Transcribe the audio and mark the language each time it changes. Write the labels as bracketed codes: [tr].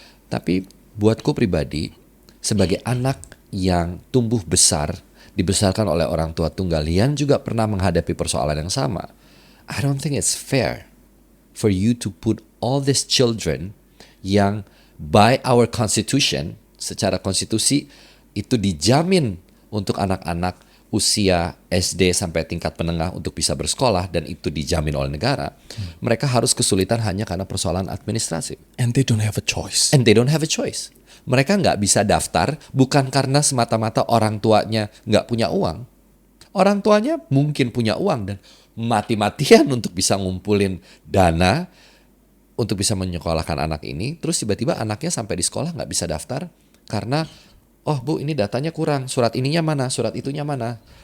[id] Tapi buatku pribadi sebagai anak yang tumbuh besar dibesarkan oleh orang tua tunggal yang juga pernah menghadapi persoalan yang sama, [en] I don't think it's fair for you to put all these children [id] yang [en] by our constitution, [id] secara konstitusi itu dijamin untuk anak-anak usia SD sampai tingkat menengah untuk bisa bersekolah dan itu dijamin oleh negara, mereka harus kesulitan hanya karena persoalan administrasi. [en] And they don't have a choice. And they don't have a choice. [id] Mereka nggak bisa daftar bukan karena semata-mata orang tuanya nggak punya uang. Orang tuanya mungkin punya uang dan mati-matian untuk bisa ngumpulin dana untuk bisa menyekolahkan anak ini. Terus tiba-tiba anaknya sampai di sekolah nggak bisa daftar karena oh bu ini datanya kurang, surat ininya mana, surat itunya mana.